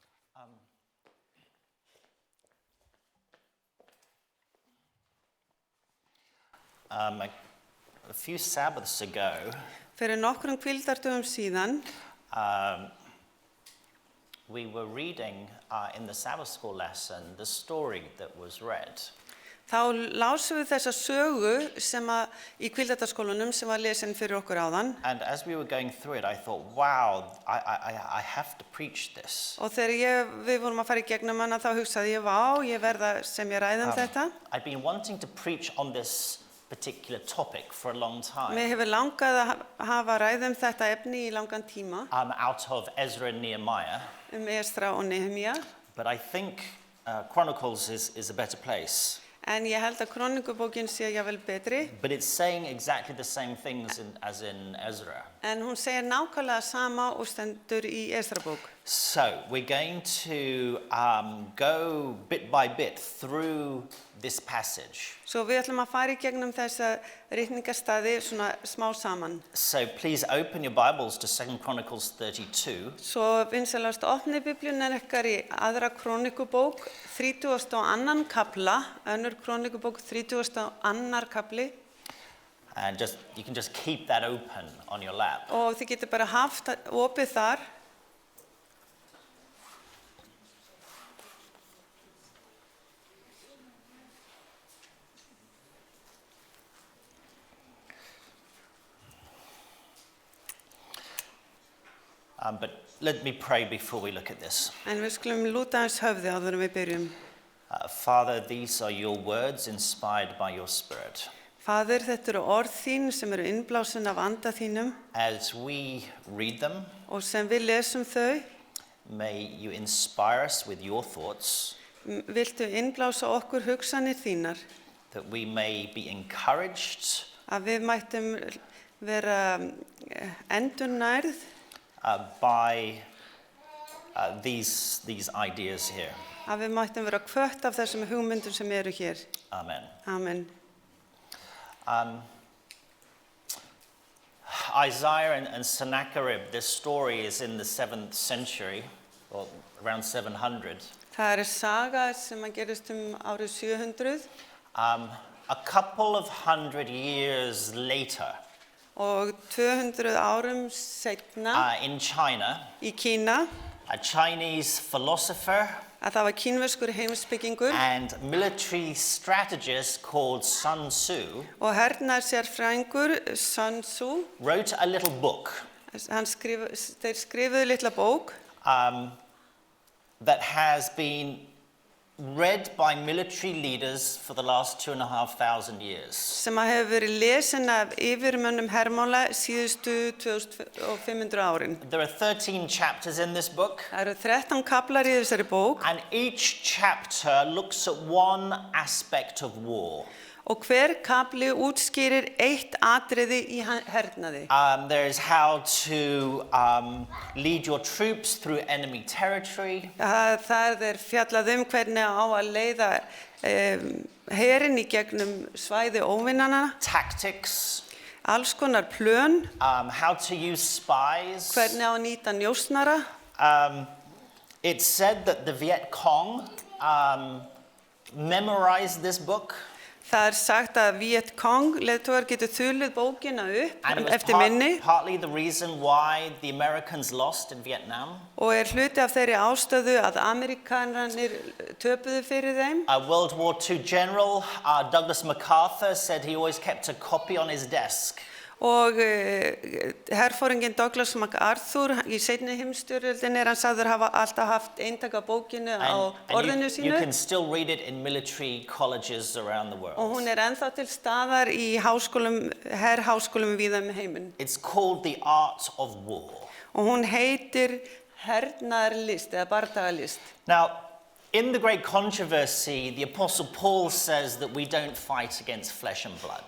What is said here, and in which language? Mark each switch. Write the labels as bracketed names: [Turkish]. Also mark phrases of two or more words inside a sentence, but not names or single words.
[English] A few Sabbaths ago, [Icelandic] Fyrir nokkrum hvíldardögum síðan [English] we were reading in the Sabbath school lesson the story that was read. [Icelandic] þá lásum við þessa sögu sem í hvíldardagsskólanum sem var lesin fyrir okkur áðan. [English] And as we were going through it, I thought, wow, I have to preach this. [Icelandic] Og þegar við vorum að fara í gegnum hana þá hugsaði ég, vá, ég verða sem ég ræði þetta. [English] I'd been wanting to preach on this particular topic for a long time. [Icelandic] Mér hefur langað að hafa ræði þetta efni í langan tíma. [English] Out of Ezra and Nehemiah. [Icelandic] Esra og Nehemía. [English] But I think Chronicles is a better place. [Icelandic] En ég held að Krónikubókin sé jafnvel betri. [English] But it's saying exactly the same things as in Ezra. [Icelandic] En hún segir nákvæmlega sama og stendur í Esra-bók. [English] So we're going to go bit by bit through this passage. [Icelandic] Svo við ætlum að fara í gegnum þessa ritningarstaði svona smá saman. [English] So please open your Bibles to 2 Chronicles 32. [Icelandic] Svo vinsalast opni Biblíuna ykkar í aðra Krónikubók, 32. kapla, önnur Krónikubók, 32. kapli. [English] And you can just keep that open on your lap. [Icelandic] Og þið getur bara haft opið þar. [English] But let me pray before we look at this. [Icelandic] En við skulum lúta hans höfði áður en við byrjum. [English] Father, these are your words inspired by your Spirit. [Icelandic] Faðir, þetta eru orð þín sem eru innblásin af anda þínum. [English] As we read them, [Icelandic] og sem við lesum þau, [English] may you inspire us with your thoughts. [Icelandic] Viltu innblása okkur hugsanir þínar. [English] That we may be encouraged. [Icelandic] Að við mættum vera endurnærð. [English] By these ideas here. [Icelandic] Að við mættum vera hvött af þessum hugmyndum sem eru hér. [English] Amen. [Icelandic] Amen. [English] Isaiah and Sennacherib, this story is in the 7th century, or around 700. [Icelandic] Það saga sem gerist árið 700. [English] A couple of hundred years later. [Icelandic] Og 200 árum seinna. [English] In China. [Icelandic] Í Kína. [English] A Chinese philosopher. [Icelandic] Að það var kínverskur heimspekingur. [English] And military strategist called Sun Tzu. [Icelandic] Og hernaðarsérfræðingur Sun Tzu. [English] Wrote a little book. [Icelandic] Þeir skrifuðu litla bók. [English] That has been read by military leaders for the last 2,500 years. [Icelandic] Sem hefur verið lesin af yfirmönnum hermála síðustu 2500 árin. [English] There are 13 chapters in this book. [Icelandic] Það eru 13 kaplar í þessari bók. [English] And each chapter looks at one aspect of war. [Icelandic] Og hver kapli útskýrir eitt atriði í hernaði. [English] There is how to lead your troops through enemy territory. [Icelandic] Það fjallað hvernig á að leiða herinn í gegnum svæði óvinanna. [English] Tactics. [Icelandic] Alls konar plön. [English] How to use spies. [Icelandic] Hvernig á að nýta njósnara. [English] It's said that the Viet Cong memorized this book. [Icelandic] Það sagt að Viet Cong leiðtogar getur þulið bókina upp eftir minni. [English] Partly the reason why the Americans lost in Vietnam. [Icelandic] Og hluti af þeirri ástöðu að Amerikanarnir töpuðu fyrir þeim. [English] World War II general Douglas MacArthur said he always kept a copy on his desk. [Icelandic] Og herforinginn Douglas MacArthur í seinni heimsstyrjöldinni hann sagður hafa alltaf haft eintak af bókinu á orðinu sínu. [English] You can still read it in military colleges around the world. [Icelandic] Og hún ennþá til staðar í herháskólum víða um heiminn. [English] It's called The Art of War. [Icelandic] Og hún heitir hernaðarlist eða bardagalist. [English] Now, in the great controversy, the Apostle Paul says that we don't fight against flesh and blood.